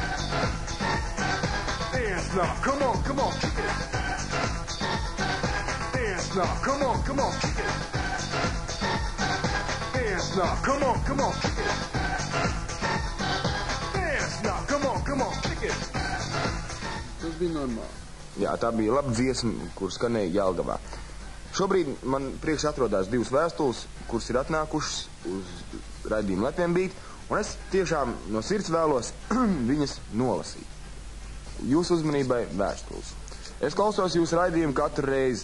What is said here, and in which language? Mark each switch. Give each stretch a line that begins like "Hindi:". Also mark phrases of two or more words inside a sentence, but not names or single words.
English: Dance now, come on, kick it. Dance now, come on, kick it. Dance now, come on, kick it. Dance now, come on, kick it.
Latvian: Tas bija normāli. Jā, tā bija laba dziesma, kur skanēja Jelgavā. Šobrīd man priekš atrodas 2 vēstules, kuras ir atnākušas uz raidījumu Latvian Beat, un es tiešām no sirds vēlos viņas nolasīt. Jūsu uzmanībai vēstules. Es klausos jūsu raidījumu katru reizi.